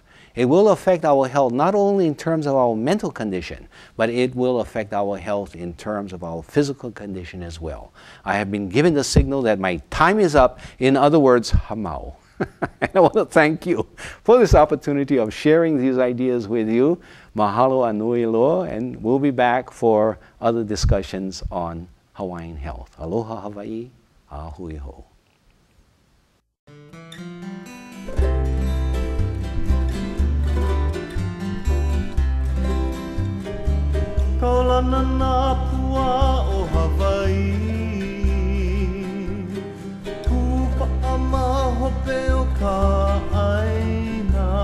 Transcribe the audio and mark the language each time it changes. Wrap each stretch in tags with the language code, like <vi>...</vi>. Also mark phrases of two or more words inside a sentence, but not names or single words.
<en>It will affect our health not only in terms of our mental condition, but it will affect our health in terms of our physical condition as well. I have been given the signal that my time is up. In other words, hamau. And I want to thank you for this opportunity of sharing these ideas with you.</en> <haw>Mahalo anui loa,</haw> <en>and we'll be back for other discussions on Hawaiian health.</en> <haw>Aloha Hawaii, a hui ho. Kaulana nā pua o Hawaii, Kupa'a mahope o ka aina,</haw>